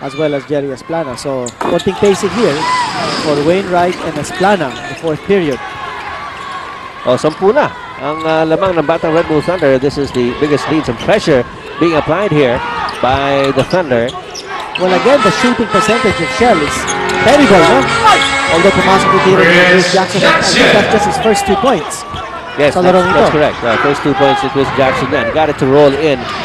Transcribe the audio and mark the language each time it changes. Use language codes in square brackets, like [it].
[en] as well as Jerry Esplana. So, [tl] konting [en] pacing here for Wainwright and Esplana in the fourth period. [tl] Oh, 10 na ang lamang ng batang Red Bull Thunder. [en] This is the biggest lead. Some pressure being applied here by the Thunder. Well, again, the shooting percentage of Shell is terrible, no? Although [tl] pumasok ko tiro ni Chris Jackson, [en] I think that's just his first 2 points. Yes, [tl] Sa [en] that's [tl] larong ito. [en] correct. First 2 points to Chris Jackson. Then got it to roll in.